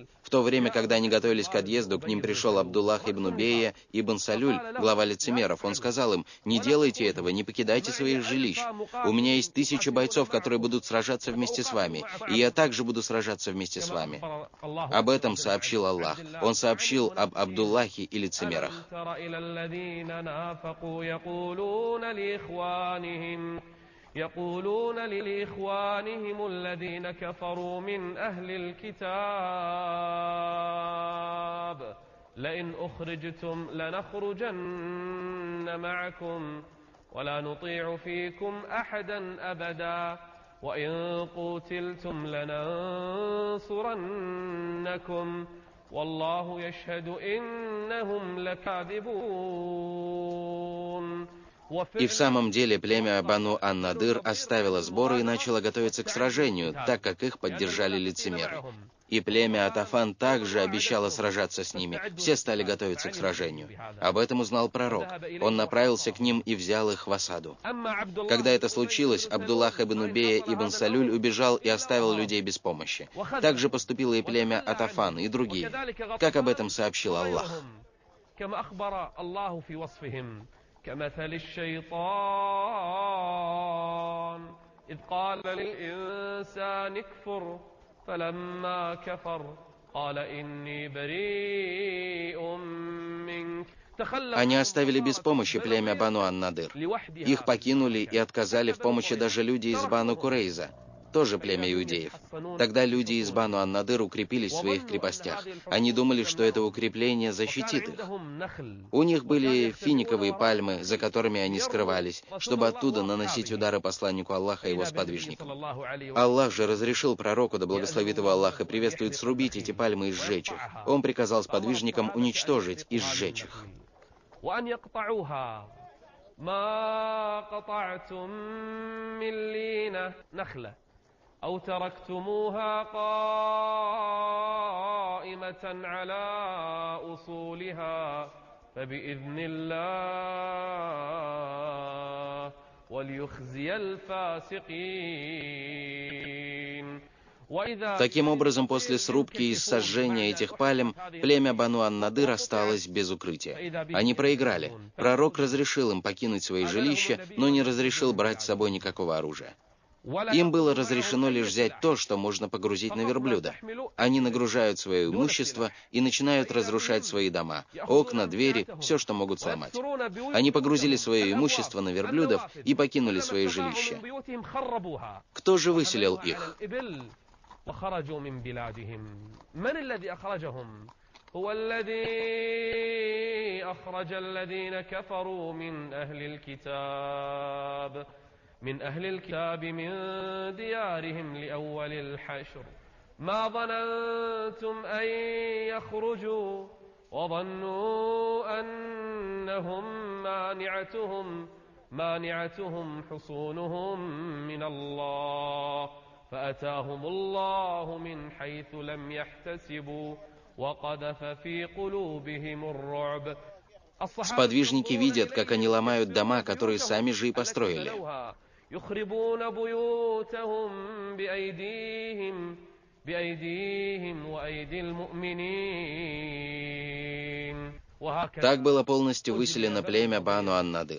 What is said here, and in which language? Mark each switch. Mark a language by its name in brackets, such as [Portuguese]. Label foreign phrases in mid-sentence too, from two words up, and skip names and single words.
[Russian] В то время, когда они готовились к отъезду, к ним пришел Абдуллах ибн Убейя ибн Салюль, глава лицемеров. Он сказал им: «Не делайте этого, не покидайте своих жилищ. У меня есть 1000 бойцов, которые будут сражаться вместе с вами, и я также буду сражаться вместе с вами». Об этом сообщил Аллах. Он сообщил об Абдуллахе и лицемерах. [Arabic] يقولون لإخوانهم الذين كفروا من أهل الكتاب لئن أخرجتم لنخرجن معكم ولا نطيع فيكم أحدا أبدا وإن قتلتم لننصرنكم والله يشهد إنهم لكاذبون. [Russian] И в самом деле племя Бану ан-Надыр оставило сборы и начало готовиться к сражению, так как их поддержали лицемеры. И племя Атафан также обещало сражаться с ними. Все стали готовиться к сражению. Об этом узнал пророк. Он направился к ним и взял их в осаду. Когда это случилось, Абдуллах ибн Убейя ибн Салюль убежал и оставил людей без помощи. Так же поступило и племя Атафан и другие, как об этом сообщил Аллах. [Arabic] كمثل الشيطان إذ قال للإنسان اكفر فلما كفر قال إني بريء منك. [Russian] Они оставили без помощи племя Бану ан-Надыр. Их покинули и отказали в помощи даже люди из Бану Курейза, тоже племя иудеев. Тогда люди из Бану ан-Надыр укрепились в своих крепостях. Они думали, что это укрепление защитит их. У них были финиковые пальмы, за которыми они скрывались, чтобы оттуда наносить удары посланнику Аллаха и его сподвижникам. Аллах же разрешил пророку, да благословит его Аллах и приветствует, срубить эти пальмы и сжечь их. Он приказал сподвижникам уничтожить и сжечь их. [Arabic] أو تركتموها قائمة على أصولها فبإذن الله وليخزي الفاسقين. [Russian] Таким образом, после срубки и сожжения этих пальм, племя Бану ан-Надыр осталось без укрытия. Они проиграли. Пророк разрешил им покинуть свои жилища, но не разрешил брать с собой никакого оружия. Им было разрешено лишь взять то, что можно погрузить на верблюда. Они нагружают свое имущество и начинают разрушать свои дома, окна, двери, все, что могут сломать. Они погрузили свое имущество на верблюдов и покинули свои жилища. Кто же выселил их? [Arabic] هو الذي أخرج الذين كفروا من أهل الكتاب من ديارهم لأول الحشر ما ظننتم أن يخرجوا وظنوا أنهم مانعتهم حصونهم من الله فأتاهم الله من حيث لم يحتسبوا وقذف في قلوبهم الرعب. [Russian] Сподвижники видят, как они ломают дома, которые сами же и построили. [Arabic] يخربون بيوتهم بأيديهم وأيدي المؤمنين. [Russian] Так было полностью выселено племя Бану ан-Надыр.